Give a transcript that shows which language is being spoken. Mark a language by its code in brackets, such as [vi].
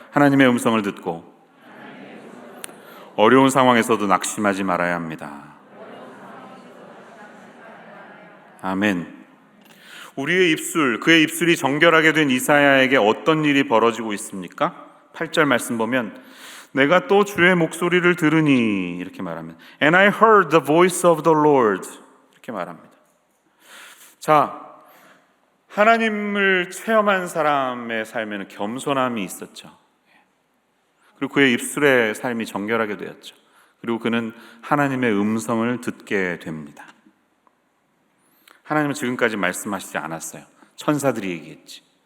[ko] 하나님의 음성을 듣고 어려운 상황에서도 낙심하지 말아야 합니다. 아멘. 우리의 입술, 그의 입술이 정결하게 된 이사야에게 어떤 일이 벌어지고 있습니까? 8절 말씀 보면 내가 또 주의 목소리를 들으니 이렇게 말합니다. [en] And I heard the voice of the Lord [ko] 이렇게 말합니다. 자, 하나님을 체험한 사람의 삶에는 겸손함이 있었죠. 그리고 그의 입술의 삶이 정결하게 되었죠. 그리고 그는 하나님의 음성을 듣게 됩니다. 하나님은 지금까지 말씀하시지 않았어요. 천사들이 얘기했지.